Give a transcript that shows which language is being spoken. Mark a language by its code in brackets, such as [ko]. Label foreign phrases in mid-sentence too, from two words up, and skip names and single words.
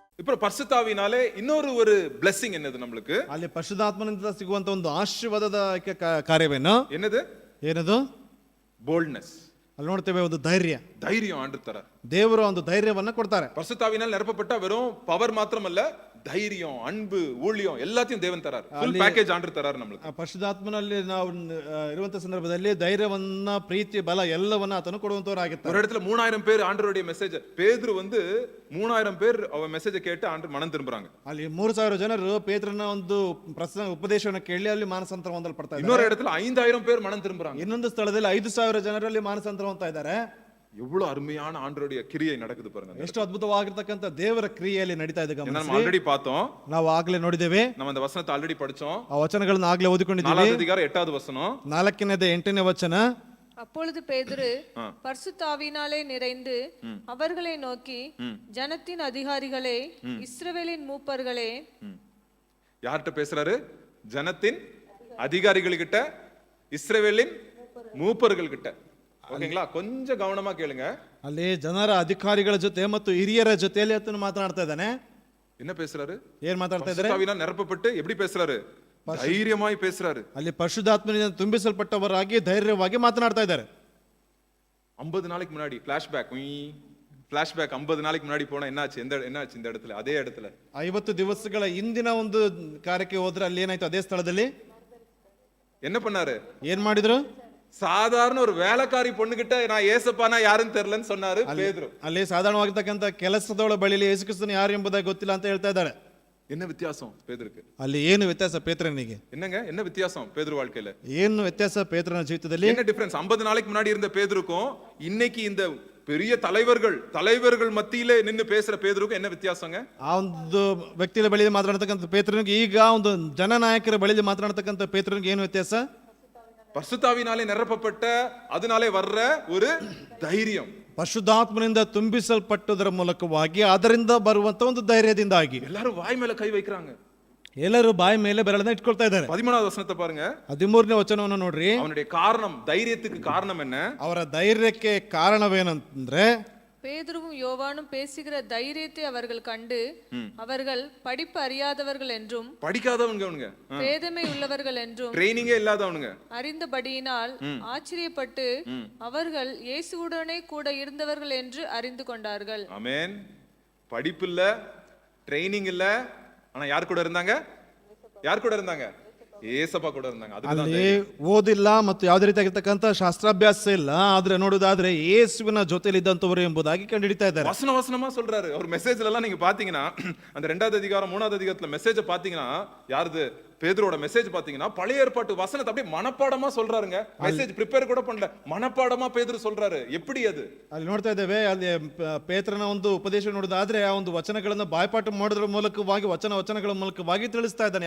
[ta] அப்புறம் பரிசுத்தாவினாலே இன்னொரு ஒரு blessing என்னது நம்மளுக்கு? [kn] ಅಲ್ಲಿ ಪರಿಶುದ್ಧಾತ್ಮನಿಂದ ಸಿಗುವಂತ ಒಂದು ಆಶೀರ್ವಾದದ ಕಾರ್ಯವೇನು? [ta] என்னது? [kn] ಏನದು? boldness. ಅಲ್ಲಿ ನೋಡ್ತೇವೆ ಒಂದು ಧೈರ್ಯ. [ta] தைரியம் ஆண்டு தரார். [kn] ದೇವರು ಒಂದು ಧೈರ್ಯವನ್ನ ಕೊಡ್ತಾರೆ. [ta] பரிசுத்தாவினால் நிரப்பப்பட்ட வெறும் பவர் மாத்திரமல்ல, தைரியம், அன்பு, ஊழியம் எல்லாத்தையும் தேவன் தரார். [en] full package [ta] ஆண்டு தரார் நம்மளுக்கு. [kn] ಪರಿಶುದ್ಧಾತ್ಮನಲ್ಲಿ ನಾವು ಇರುವಂತ ಸಂದರ್ಭದಲ್ಲಿ ಧೈರ್ಯವನ್ನ, ಪ್ರೀತಿ, ಬಲ ಎಲ್ಲವನ್ನ ಆತನು ಕೊಡುವಂತವರಾಗಿರ್ತಾರೆ. [ta] ஒரு இடத்துல 3000 பேர் ஆண்டவருடைய மெசேஜ், பேதுரு வந்து 3000 பேர் அவ மெசேஜ் கேட்டு ஆண்டு மனம் திரும்புறாங்க. [kn] ಅಲ್ಲಿ 3000 ಜನರು ಪೇತ್ರನ ಒಂದು ಉಪದೇಶವನ್ನು ಕೇಳಿ ಅಲ್ಲಿ ಮಾನಸಾಂತರ ಹೊಂದಲ್ಪಡ್ತಾ ಇದ್ದಾರೆ. [ta] இன்னொரு இடத்துல 5000 பேர் மனம் திரும்புறாங்க. [kn] ಇನ್ನೊಂದು ಸ್ಥಳದಲ್ಲಿ 5000 ಜನರಲ್ಲಿ ಮಾನಸಾಂತರ ಹೊಂದ್ತಾ ಇದ್ದಾರೆ. [ta] எவ்வளவு அருமையான ஆண்டவருடைய கிரியை நடக்குது பாருங்க. [kn] ಎಷ್ಟು ಅದ್ಭುತವಾಗಿರ್ತಕ್ಕಂಥ ದೇವರ ಕ್ರಿಯೆಯಲ್ಲಿ ನಡೀತಾ ಇದೆ. [ta] நம்ம ஆல்ரெடி பார்த்தோம், [kn] ನಾವು ಆಗ್ಲೇ ನೋಡಿದ್ದೇವೆ, [ta] நம்ம அந்த வசனத்தை ஆல்ரெடி படிச்சோம். [kn] ಆ ವಚನಗಳನ್ನು ಆಗ್ಲೇ ಓದಿಕೊಂಡಿದ್ದೀವಿ. [ta] 4வது அதிகாரம் 8வது வசனம், [kn] 4ನೇದು 8ನೇ ವಚನ. [ta] அப்பொழுது பேதுரு பரிசுத்த ஆவியினாலே நிறைந்து அவர்களை நோக்கி, ஜனத்தின் அதிகாரிகளே, இஸ்ரவேலின் மூப்பர்களே. யார்கிட்ட பேசுறாரு? ஜனத்தின் அதிகாரிகள் கிட்ட, இஸ்ரவேலின் மூப்பர்கள் கிட்ட. ஓகேங்களா? கொஞ்சம் கவனமா கேளுங்க. [kn] ಅಲ್ಲಿ ಜನರ ಅಧಿಕಾರಿಗಳ ಜೊತೆ ಮತ್ತು ಹಿರಿಯರ ಜೊತೆಯಲ್ಲಿ ಆತನು ಮಾತನಾಡ್ತಾ ಇದ್ದಾನೆ. [ta] என்ன பேசுறாரு? [kn] ಏನ್ ಮಾತಾಡ್ತಾ ಇದ್ದಾರೆ? [ta] பரிசுத்தாவினால் நிரப்பப்பட்டு எப்படி பேசுறாரு? தைரியமாய் பேசுறாரு. [kn] ಅಲ್ಲಿ ಪರಿಶುದ್ಧಾತ್ಮನಿಂದ ತುಂಬಿಸಲ್ಪಟ್ಟವರಾಗಿ ಧೈರ್ಯವಾಗಿ ಮಾತನಾಡ್ತಾ ಇದ್ದಾರೆ. [ta] 50 நாளைக்கு முன்னாடி ஃபிளாஷ்பேக் 50 நாளைக்கு முன்னாடி போனா என்னாச்சு? என்னாச்சு இந்த இடத்துல? அதே இடத்துல [kn] 50 ದಿವಸಗಳ ಹಿಂದಿನ ಒಂದು ಕಾರ್ಯಕ್ಕೆ ಹೋದ್ರೆ ಅಲ್ಲಿ ಏನಾಯ್ತು? ಅದೇ ಸ್ಥಳದಲ್ಲಿ [ta] என்ன பண்ணாரு? [kn] ಏನ್ ಮಾಡಿದ್ರು? [ta] சாதாரண ஒரு வேலைக்காரி பொண்ணுகிட்ட நான் ஏசப்பானா யாருன்னு தெரியலன்னு சொன்னாரு பேதுரு. [kn] ಅಲ್ಲಿ ಸಾಧಾರಣವಾಗಿರ್ತಕ್ಕಂಥ ಕೆಲಸದವಳ ಬಳಿಯಲ್ಲಿ ಯೇಸು ಕ್ರಿಸ್ತನು ಯಾರು ಎಂಬುದಾಗಿ ಗೊತ್ತಿಲ್ಲ ಅಂತ ಹೇಳ್ತಾ ಇದ್ದಾರೆ. [ta] என்ன வித்தியாசம் பேதுருக்கு? [kn] ಅಲ್ಲಿ ಏನು ವ್ಯತ್ಯಾಸ ಪೇತ್ರನಿಗೆ? [ta] என்னங்க என்ன வித்தியாசம் பேதுரு வாழ்க்கையில? [kn] ಏನು ವ್ಯತ್ಯಾಸ ಪೇತ್ರನ ಜೀವಿತದಲ್ಲಿ? [ta] என்ன டிஃபரன்ஸ் 50 நாளைக்கு முன்னாடி இருந்த பேதுருக்கும் இன்னைக்கு இந்த பெரிய தலைவர்கள் மத்தியிலே நின்னு பேசுற பேதுருக்கும் என்ன வித்தியாசங்க? [kn] ಆ ಒಂದು ವ್ಯಕ್ತಿಯ ಬಳಿಯಲ್ಲಿ ಮಾತನಾಡತಕ್ಕಂಥ ಪೇತ್ರನಿಗೆ ಈಗ ಒಂದು ಜನನಾಯಕರ ಬಳಿಯಲ್ಲಿ ಮಾತನಾಡತಕ್ಕಂಥ ಪೇತ್ರನಿಗೆ ಏನು ವ್ಯತ್ಯಾಸ? [ta] பரிசுத்தாவினாலே நிரப்பப்பட்ட அதனாலே வர்ற ஒரு தைரியம், [kn] ಪರಿಶುದ್ಧಾತ್ಮನಿಂದ ತುಂಬಿಸಲ್ಪಟ್ಟದರ ಮೂಲಕವಾಗಿ ಅದರಿಂದ ಬರುವಂತ ಒಂದು ಧೈರ್ಯದಿಂದಾಗಿ [ta] எல்லாரும் வாய் மேல கை வைக்கிறாங்க. [kn] ಎಲ್ಲರೂ ಬಾಯಿ ಮೇಲೆ ಬೆರಳನ್ನ ಇಟ್ಕೊಳ್ತಾ ಇದ್ದಾರೆ. [ta] 13வது ವಚನத்தை பாருங்க. [kn] 13ನೇ ವಚನವನ್ನು ನೋಡ್ರಿ. [ta] அவனுடைய காரணம், தைரியத்துக்கு காரணம் என்ன? [kn] ಅವರ ಧೈರ್ಯಕ್ಕೆ ಕಾರಣವೇನಂದ್ರೆ, [ta] பேதுருவும் யோவானும் பேசுகிற தைரியத்தை அவர்கள் கண்டு, அவர்கள் படிப்பு அறியாதவர்கள் என்றும் படிக்காதவங்க, பேதமை உள்ளவர்கள் என்றும் ட்ரைனிங்கே இல்லாதவனுங்க அறிந்தபடியினால் ஆச்சரியப்பட்டு அவர்கள் இயேசுவுடனே கூட இருந்தவர்கள் என்று அறிந்து கொண்டார்கள். ஆமென். படிப்பு இல்ல, ட்ரைனிங் இல்ல, ஆனா யார் கூட இருந்தாங்க? யார் கூட இருந்தாங்க? ஏசப்பா கூட இருந்தாங்க. [kn] ಅಲ್ಲಿ ಓದಿಲ್ಲ ಮತ್ತು ಯಾವುದೇ ರೀತಿಯಾಗಿರ್ತಕ್ಕಂಥ ಶಾಸ್ತ್ರಾಭ್ಯಾಸ ಇಲ್ಲ, ಆದ್ರೆ ನೋಡುದಾದ್ರೆ ಯೇಸುವಿನ ಜೊತೆಲಿ ಇದ್ದಂತವರು ಎಂಬುದಾಗಿ ಕಂಡುಹಿಡಿತಾ ಇದ್ದಾರೆ. [ta] வசனமா சொல்றாரு. அவர் மெசேஜ்ல எல்லாம் நீங்க பாத்தீங்கன்னா, அந்த 2வது அதிகாரம் 3வது அதிகாரத்துல மெசேஜ் பாத்தீங்கன்னா, யாருது? பேதுருவோட மெசேஜ் பாத்தீங்கன்னா பழைய ஏற்பாட்டு வசனத்தை அப்படியே மனப்பாடமா சொல்றாருங்க. [en] message prepare [ta] கூட பண்ணல, மனப்பாடமா பேதுரு சொல்றாரு. எப்படி அது? [kn] ಅಲ್ಲಿ ನೋಡ್ತಾ ಇದ್ದೇವೆ, ಅಲ್ಲಿ ಪೇತ್ರನ ಒಂದು ಉಪದೇಶ ನೋಡೋದಾದ್ರೆ ಆ ಒಂದು ವಚನಗಳನ್ನು ಬಾಯ್ಪಾಠ ಮಾಡೋದ್ರ ಮೂಲಕವಾಗಿ ವಚನಗಳ ಮೂಲಕವಾಗಿ ತಿಳಿಸ್ತಾ ಇದ್ದಾನೆ.